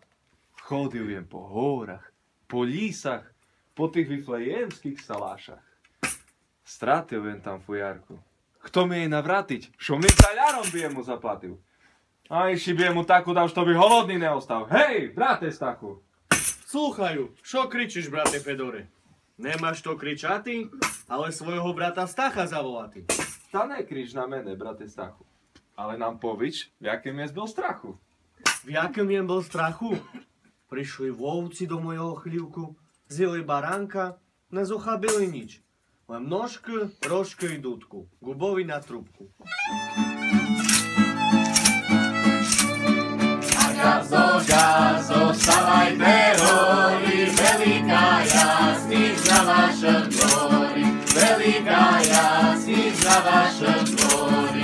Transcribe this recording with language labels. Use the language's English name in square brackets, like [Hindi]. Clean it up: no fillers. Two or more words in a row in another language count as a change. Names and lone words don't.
[Rusyn] Chodil jem po hórach, po lísach, po tých vyflejemských salášach. Stratil jen tam fujarku. Kto mi jej navrátiť? Šo mi taľarom by jemu zaplatil. A iši by jemu takú dal, što by holodný neostal. Hej, brate Stachu! [Ukrainian] Слухаю, що кричиш, брате Федоре? [Rusyn] Nemáš to kričati, ale svojho brata Stacha zavolati. [Ukrainian] Та не крич на мене, брате Стаху. Але нам повіч, в яким я збив страху. [Rusyn] V jakom jem bol strachu? Prišli vovci do mojho chlívku, zjeli baránka, nezuchabili nič. Len nožku, rožku i dudku, gubovi na trúbku. Gazo, gazo, vstávajte hori, veľká jasníc na vašom dvori, veľká jasníc na vašom dvori.